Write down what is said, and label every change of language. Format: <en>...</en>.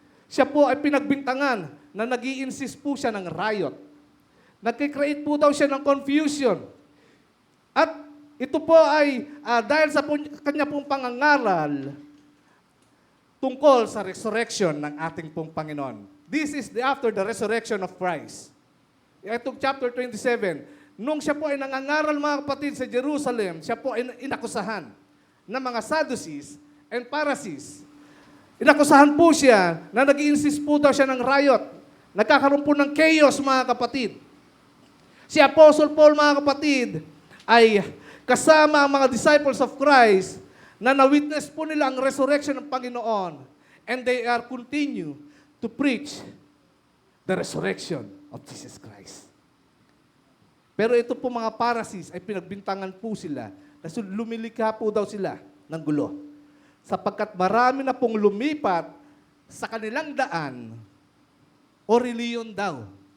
<tl>Siya po ay pinagbintangan na nag-i-insist po siya ng riot. Nagkikreate po daw siya ng confusion. At ito po ay dahil sa kanya pong pangangaral tungkol sa resurrection ng ating pong Panginoon.</tl> <en>This is after the resurrection of Christ.</en> <tl>Itong chapter 27, nung siya po ay nangangaral, mga kapatid, sa Jerusalem, siya po ay inakusahan ng mga Sadducees and Pharisees. Inakusahan po siya na nag-i-insist po daw siya ng riot. Nagkakaroon po ng chaos, mga kapatid. Si Apostle Paul, mga kapatid, ay kasama ang mga disciples of Christ na na-witness po nila ang resurrection ng Panginoon.</tl> <en>And they are continue to preach the resurrection of Jesus Christ.</en> <tl>Pero ito po mga Pharisees ay pinagbintangan po sila na lumilikha po daw sila ng gulo. Sapagkat marami na pong lumipat sa kanilang daan o reliyon daw.</tl>